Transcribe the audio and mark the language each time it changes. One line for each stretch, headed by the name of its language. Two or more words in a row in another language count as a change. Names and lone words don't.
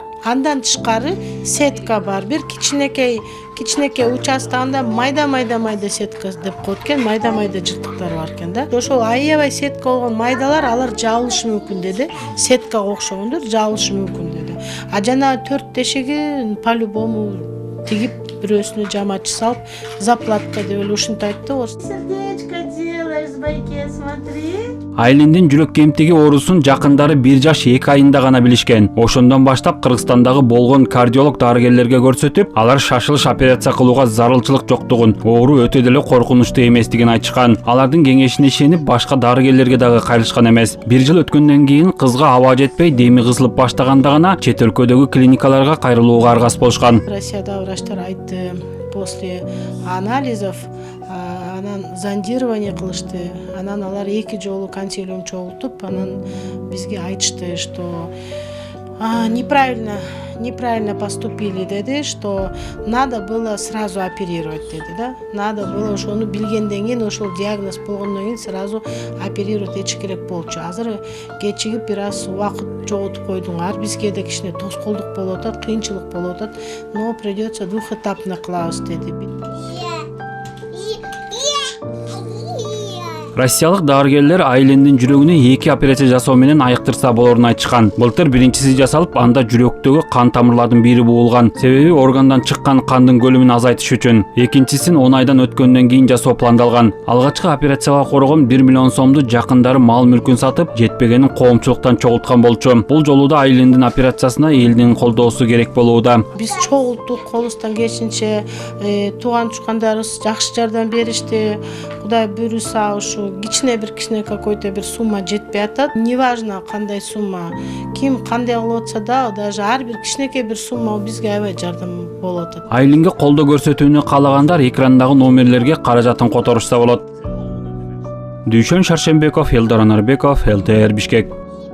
Kyrgyz: Андан тышкары сетка бар. Бир кичинекей участагында майда сетка деп коет экен, майда жыртыктар бар экен да. Ошол аябай сетка болгон майдалар алар жабылышы мүмкүн деди. Сеткага окшогондор жабылышы мүмкүн деди. А жана 4 тешиги по-любому тигип бирөөсүнө жамачы салып, заплатка деп эле ушинтип айтты.
Russian: Сердечко делаешь, байке, смотри.
Kyrgyz: Айлиндин жүрөк кемтиги оорусун жакындары 1 жаш 2 айында гана билишкен. Ошондон баштап Кыргызстандагы болгон кардиолог дарыгерлерге көрсөтүп, алар шашылыш операция кылууга зарылчылык жоктугун, оору өтө деле коркунучтуу эместигин айтышкан. Алардын кеңешине ишенип, башка дарыгерлерге дагы кайрылышкан эмес. 1 жыл өткөндөн кийин кызга аба жетпей, деми кысылып баштаганда гана чет өлкөдөгү клиникаларга кайрылууга аргас болушкан. Россияда врачтар айтты,
Russian: после анализов
Kyrgyz: анан зондирование кылышты. Анан алар 2 жолу консилиум чогултуп, анан бизге айтышты,
Russian: что неправильно поступили деди, что надо было сразу оперировать деди, да. Надо было
Kyrgyz: ошону билгенден кийин, ошол диагноз болгондон кийин
Russian: сразу оперировать
Kyrgyz: этиш керек болчу. Азыр кечигип бир аз убакыт жоготуп койдуңар. Бизге да кичине тоскоолдук болуп атат, кыйынчылык болуп атат,
Russian: но придется двухэтапно
Kyrgyz: кылабыз деди. Россиялык дарыгерлер Айлиндин жүрөгүнө 2 операция жасоо менен айыктырса болорун айтышкан. Былтыр биринчиси жасалып, анда жүрөктөгү кан тамырлардын бири буулган. Себеби органдан чыккан кандын көлөмүн азайтыш үчүн. Экинчисин 10 айдан өткөндөн кийин жасоо пландалган. Алгачкы операцияга коргон 1 миллион сомду жакындары мал-мүлкүн сатып, жетпегенин коомчулуктан чогулткан болчу. Бул жолу да Айлиндин операциясына элдин колдоосу керек болууда. Биз чогулттук, колубуздан келишинче тууган тушкандарыбыз жакшы жардам беришти. Кудай буйруса ушу кичине какой-то бир сумма жетпей атат. Неважно кандай сумма, ким кандай кылып атса да, даже ар бир кичинекей бир сумма бизге аябай жардам болуп атат. Айлинге колдоо көрсөтүүнү каалагандар экрандагы номерлерге каражатын которушса болот. Дүйшөн Шаршембеков, Элдор Анарбеков, ЛТР Бишкек.